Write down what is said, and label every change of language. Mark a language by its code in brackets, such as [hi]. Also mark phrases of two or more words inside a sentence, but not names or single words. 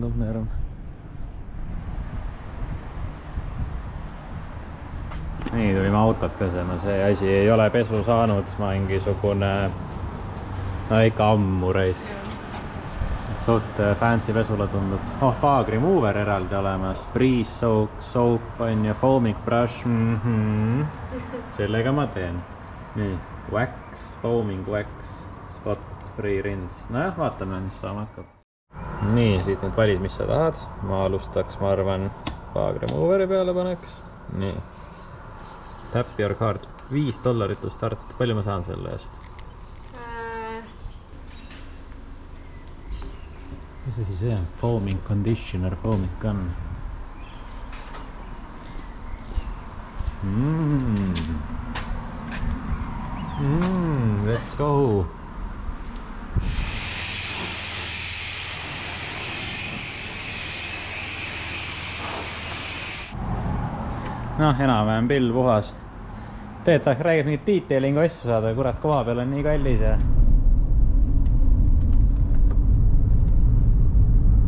[et] Nii, tulime autot pesema, see asi ei ole pesu saanud, mingisugune, ikka ammu raisk. Suht fancy pesula tundub. Paagri mover eraldi olemas, [en] breeze soap [et] on ja [en] foaming brush, [et] sellega ma teen. Nii, [en] wax, foaming wax, spot free rinse. [et] Nojah, vaatame, mis saama hakkab. Nii, siit nüüd valid, mis sa tahad. Ma alustaks, ma arvan, paagri moveri peale paneks. Nii. [en] Tap your card. $5 to start. [et] Palju ma saan selle eest? Mis asi see on? [en] Foaming conditioner, foaming gun. Let's go! [et] Enam-vähem pill puhas. Teed tahaks räägib mingit detailingu asju saada, kurat, koha peal on nii kallis ja...